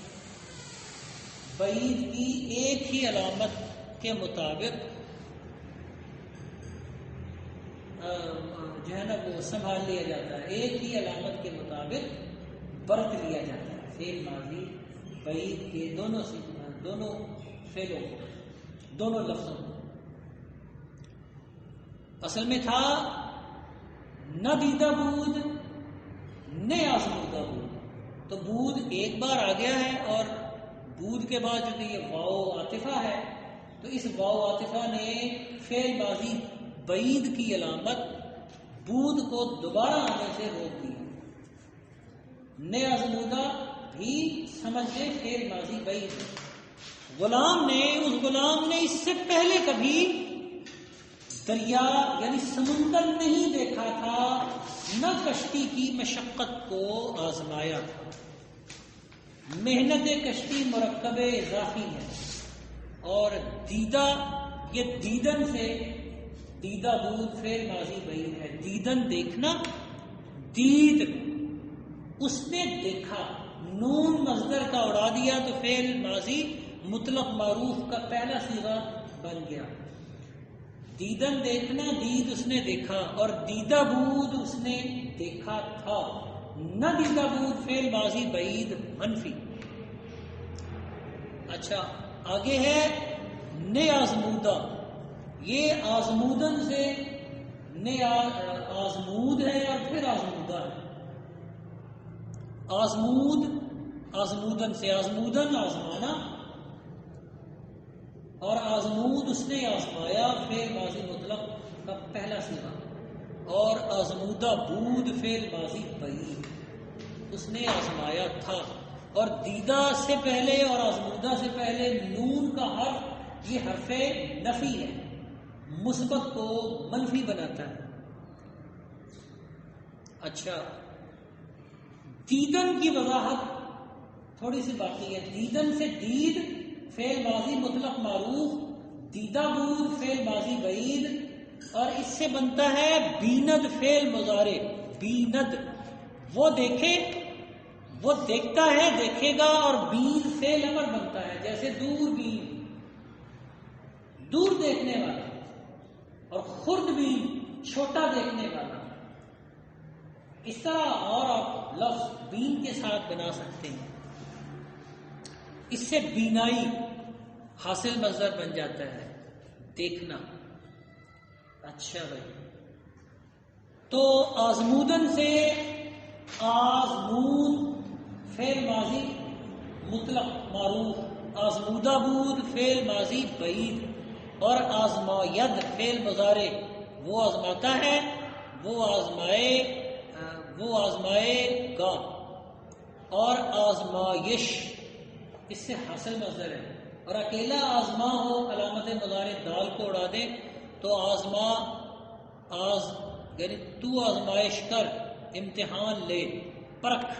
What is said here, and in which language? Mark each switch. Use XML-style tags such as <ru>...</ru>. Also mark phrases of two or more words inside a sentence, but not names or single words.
<ur>بعید کی ایک ہی علامت کے مطابق جو ہے نا وہ سنبھال لیا جاتا ہے، ایک ہی علامت کے مطابق برت لیا جاتا ہے فعل ماضی بعید کے دونوں فعلوں کو، دونوں لفظوں کو۔ اصل میں تھا نہ</ur> <fa>دیدہ بود نے آزمودہ بود،</fa> <ur>تو بود ایک بار آ گیا ہے، اور بود کے بعد جو کہ یہ واو عاطفہ ہے، تو اس واو عاطفہ نے فعل ماضی بعید کی علامت بود کو دوبارہ آنے سے روک دیا۔ نے آزمودہ بھی سمجھ لے فعل ماضی بعید ہے۔ اس غلام نے اس سے پہلے کبھی دریا یعنی سمندر نہیں دیکھا تھا، نہ کشتی کی مشقت کو آزمایا تھا۔ محنت کشتی مرکب اضافی ہے، اور دیدہ یہ دیدن سے،</ur> <fa>دیدہ بود</fa> <ur>فعل ماضی بعید ہے، دیدن دیکھنا، دید اس نے دیکھا، نون مصدر کا اڑا دیا تو فعل ماضی مطلق معروف کا پہلا صیغہ بن گیا۔ دیدن دیکھنا، دید اس نے دیکھا، اور</ur> <fa>دیدہ بود</fa> <ur>اس نے دیکھا تھا،</ur> <fa>نہ دیدہ بود</fa> <ur>فعل ماضی بعید منفی۔ اچھا، آگے ہے نے آزمودہ، یہ آزمودن سے نے آزمود ہے اور پھر آزمودہ ہے۔ آزمود آزمودن سے، آزمودن آزمانا، اور آزمود اس نے آزمایا فعل ماضی مطلق کا پہلا صیغہ، اور</ur> <fa>آزمودہ بود</fa> <ur>فعل ماضی بعید، اس نے آزمایا تھا، اور دیدہ سے پہلے اور آزمودہ سے پہلے نون کا حرف یہ حرف نفی ہے، مثبت کو منفی بناتا ہے۔ اچھا، دیدن کی وضاحت تھوڑی سی باقی ہے۔ دیدن سے دید فعل ماضی مطلق معروف،</ur> <fa>بیدا بود</fa> <ur>فعل ماضی بعید، اور اس سے بنتا ہے بیند فعل مضارع. بیند وہ دیکھے، وہ دیکھتا ہے، دیکھے گا، اور بین فعل امر بنتا ہے. جیسے دور بین، دور دیکھنے والا، اور خرد بین چھوٹا دیکھنے والا. اس طرح اور آپ لفظ بین کے ساتھ بنا سکتے ہیں. اس سے بینائی حاصل مصدر بن جاتا ہے، دیکھنا. اچھا بھائی، تو آزمودن سے آزمود فعل ماضی مطلق معروف،</ur> <fa>آزمودہ بود</fa> <ur>فعل ماضی بعید، اور آزماید فعل مضارع وہ آزماتا ہے، وہ آزمائے گا. اور آزمائش اس سے حاصل مصدر ہے. اور اکیلا آزما ہو، علامت مضارع دال کو اڑا دیں تو آزما، یعنی تو آزمائش کر، امتحان لے، پرکھ.</ur>